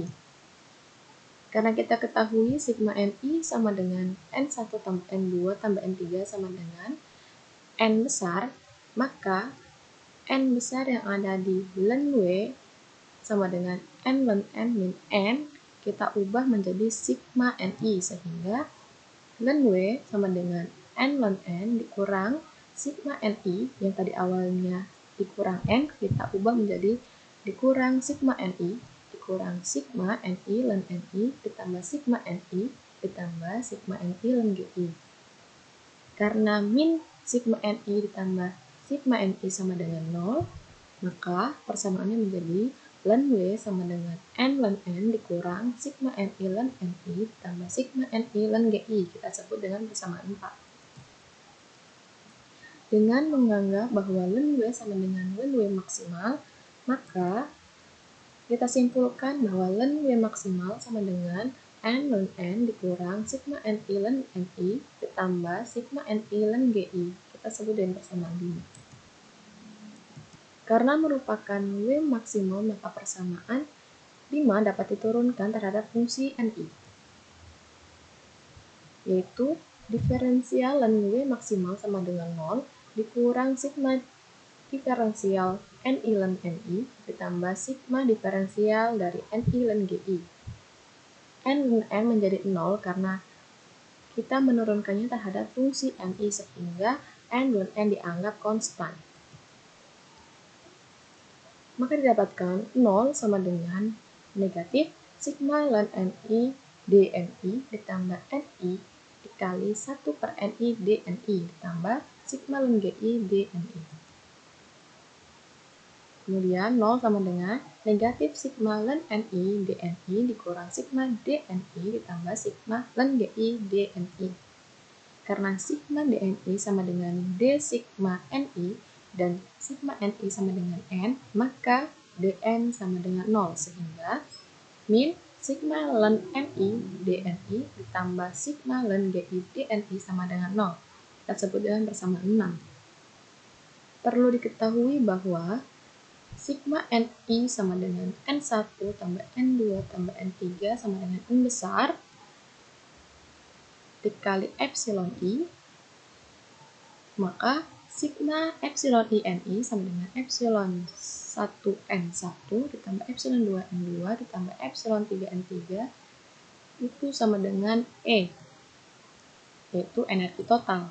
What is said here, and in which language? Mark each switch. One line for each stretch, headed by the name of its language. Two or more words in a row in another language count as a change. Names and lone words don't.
Indonesian: Karena kita ketahui sigma NI sama dengan N1 tambah N2 tambah N3 sama dengan N besar, maka N besar yang ada di ln W sama dengan N ln N min N kita ubah menjadi sigma NI, sehingga ln W sama dengan N ln N dikurang sigma NI yang tadi awalnya dikurang N, kita ubah menjadi dikurang sigma NI dikurang sigma NI ln NI ditambah sigma NI ditambah sigma NI ln GI. Karena min sigma NI ditambah sigma NI sama dengan 0, maka persamaannya menjadi ln W sama dengan N ln N dikurang sigma NI ln NI ditambah sigma NI ln GI. Kita sebut dengan persamaan 4. Dengan menganggap bahwa ln W sama dengan ln W maksimal, maka kita simpulkan bahwa ln W maksimal sama dengan N ln N dikurang sigma NI ln NI ditambah sigma NI ln GI. Kita sebut dengan persamaan 5. Karena merupakan W maksimal, maka persamaan 5 dapat diturunkan terhadap fungsi NI, yaitu diferensial ln W maksimal sama dengan 0 dikurang sigma diferensial NI ln NI ditambah sigma diferensial dari NI ln GI. N ln N menjadi 0 karena kita menurunkannya terhadap fungsi NI, sehingga N ln N dianggap konstan. Maka didapatkan 0 sama dengan negatif sigma ln NI dNI ditambah NI dikali 1 per NI dNI ditambah sigma ln GI dNI. Kemudian 0 sama dengan negatif sigma ln NI dNI dikurang sigma dNI ditambah sigma ln GI dNI. Karena sigma dNI sama dengan d sigma NI dan sigma NI sama dengan N, maka dN sama dengan 0, sehingga min sigma ln NI dNI ditambah sigma ln GI dNI sama dengan 0. Kita sebut dengan persamaan 6. Perlu diketahui bahwa sigma NI sama dengan N1 tambah N2 tambah N3 sama dengan N besar dikali epsilon I, maka sigma epsilon I NI sama dengan epsilon 1 N1 ditambah epsilon 2 N2 ditambah epsilon 3 N3 itu sama dengan E, yaitu energi total.